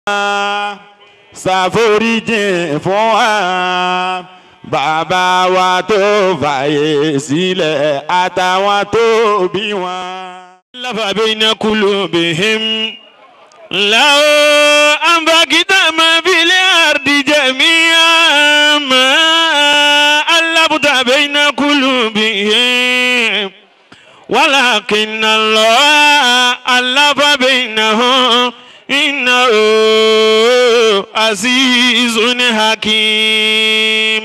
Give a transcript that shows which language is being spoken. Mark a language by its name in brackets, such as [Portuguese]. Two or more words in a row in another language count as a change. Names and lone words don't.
[Yoruba] ṣàforíjìn fún wa bàbá wa tó fàyè sílẹ̀ àtàwọn tó bí wọn. [Arabic] لف بين قلوبهم لو أنفقت ما في الأرض جميعا ما ألفت بين قلوبهم ولكن الله ألف بينهم إنه عزيز حكيم.